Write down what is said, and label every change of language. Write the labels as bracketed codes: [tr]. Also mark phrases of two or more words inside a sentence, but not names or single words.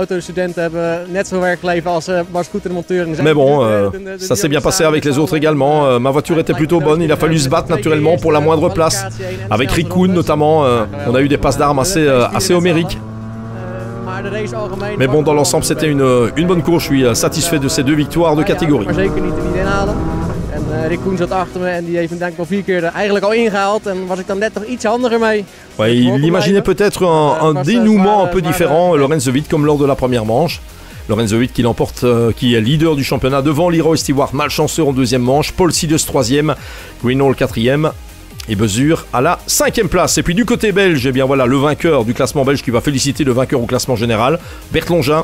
[fr] Mais bon, ça s'est bien passé avec les autres également. Ma voiture était plutôt bonne. Il a fallu se battre naturellement pour la moindre place. Avec Rikkoon notamment, on a eu des passes d'armes assez homériques. Mais bon, dans l'ensemble, c'était une bonne course. Je suis satisfait de ces 2 victoires de catégorie. [nl] Rikkoon zat achter me en die heeft hem denk ik al 4 keer eigenlijk al ingehaald en was ik dan net toch iets handiger mee. [fr] Ouais, il imaginait peut-être un dénouement un peu différent, Lorenz de Witt, comme lors de la première manche. Lorenz de Witt qui l'emporte, qui est leader du championnat devant Leroy Stewart, malchanceux en 2e manche, Paul Silius 3e, Greenhalgh 4e et Besure à la 5e place. Et puis du côté belge, eh bien voilà le vainqueur du classement belge qui va féliciter le vainqueur au classement général, Bert Longin.